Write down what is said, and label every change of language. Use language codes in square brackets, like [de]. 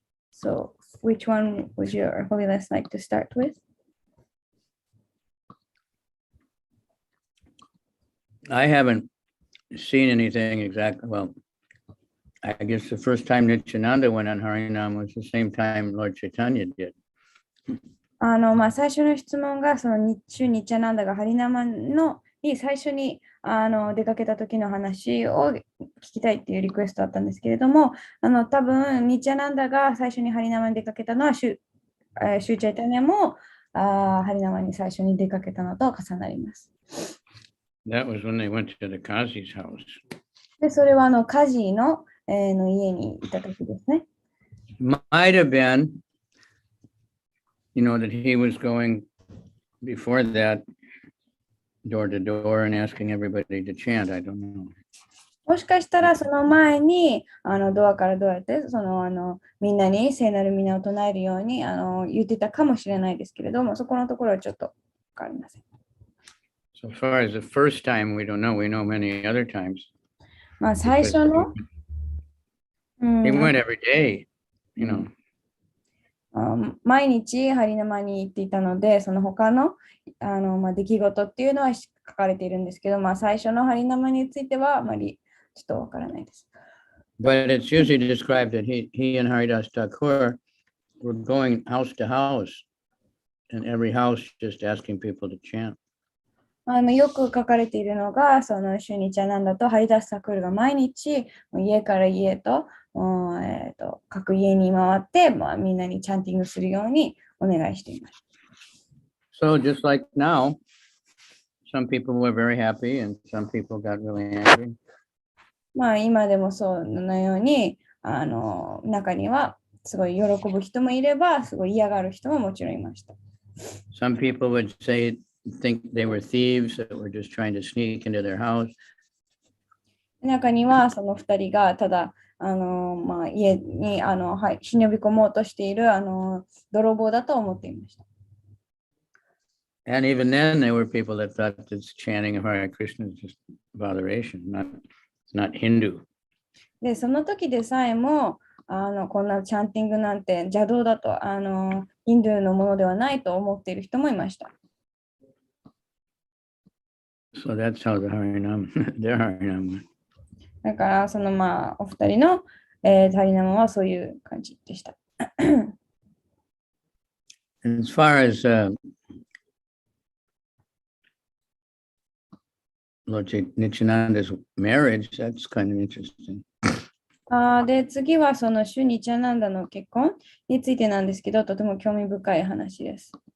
[en] So which one would your Holiness like to start with? I haven't seen anything exactly. Well, I guess the first time Nityananda went on Harinam was the same time Lord Chaitanya did. [ja] 最初の質問がそのニッチャナンダがハリナマに最初に出かけた時の話を聞きたいっていうリクエストだったんですけれども、多分ニッチャナンダが最初にハリナマに出かけたのはシュチャイタニャもハリナマに最初に出かけたのと重なります。 [en] That was when they went to the Kazi's house. [ja] で、それはカジーの家にいた時ですね。 [en] Might have been, that he was going before that, door to door and asking everybody to chant. I don't know. [ja] もしかしたらその前にドアからどうやってみんなに聖なる皆を唱えるように言ってたかもしれないですけれども、そこのところはちょっとわかりません。 [en] So far as the first time, we don't know. We know many other times. [ja] まあ最初の、 [en] He went every day, you know. [ja] 毎日ハリナマに行っていたので、その他の出来事っていうのは書かれているんですけど、最初のハリナマについてはあまりちょっとわからないです。 [en] But it's usually described that he and Haridas Thakur were going house to house, and every house just asking people to chant. [ja] よく書かれているのが、そのシュニチャナンダとハリダス・サクールが毎日家から家と、各家に回って、みんなにチャンティングするようにお願いしています。 [en] So just like now, some people were very happy and some people got really angry. [ja] 今でもそうのように、中にはすごい喜ぶ人もいれば、すごい嫌がる人ももちろんいました。 [en] Some people would think they were thieves that were just trying to sneak into their house. [ja] 中にはその2人がただ家に忍び込もうとしている泥棒だと思っていました。 [en] And even then, there were people that thought this chanting of Hare Krishna is just botheration, it's not Hindu. [ja] で、その時でさえもこんなチャンティングなんて邪道だとヒンドゥーのものではないと思っている人もいました。 [en] So that's how the Harinam, their Harinam went. [ja] だからそのお二人の、ハリナマはそういう感じでした。 [en] As far as Lord Nityananda's marriage, that's kind of interesting. [ja] で、次はそのシュニチャナンダの結婚についてなんですけど、とても興味深い話です。